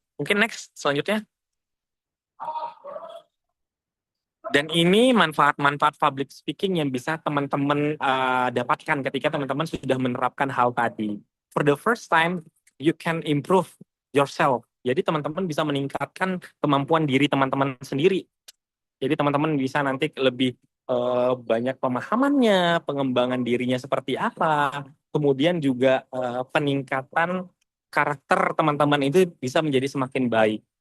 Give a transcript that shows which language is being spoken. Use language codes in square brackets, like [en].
[id] Mungkin next selanjutnya. Dan ini manfaat-manfaat public speaking yang bisa teman-teman dapatkan ketika teman-teman sudah menerapkan hal tadi. [en] For the first time, you can improve yourself. [id] Jadi teman-teman bisa meningkatkan kemampuan diri teman-teman sendiri. Jadi teman-teman bisa nanti lebih banyak pemahamannya, pengembangan dirinya seperti apa, kemudian juga peningkatan karakter teman-teman itu bisa menjadi semakin baik.